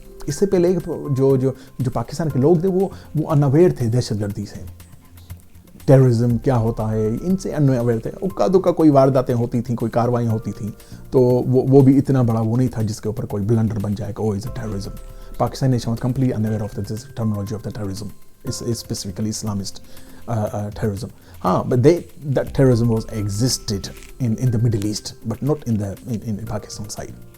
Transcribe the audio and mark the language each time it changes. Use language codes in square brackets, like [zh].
[ur] اس سے پہلے جو پاکستان کے لوگ تھے وہ انویئر تھے دہشت گردی سے، ٹیررزم کیا ہوتا ہے ان سے انویئر تھے. اکا دکا کوئی وارداتیں ہوتی تھیں، کوئی کاروائیاں ہوتی تھیں، تو وہ بھی اتنا بڑا وہ نہیں تھا جس کے اوپر کوئی بلنڈر بن جائے کہ [en] Is a terrorism. Pakistan nation was completely unaware of the terminology of the terrorism, specifically Islamist terrorism. ہاں but that terrorism was existed in the Middle East but not in Pakistan side.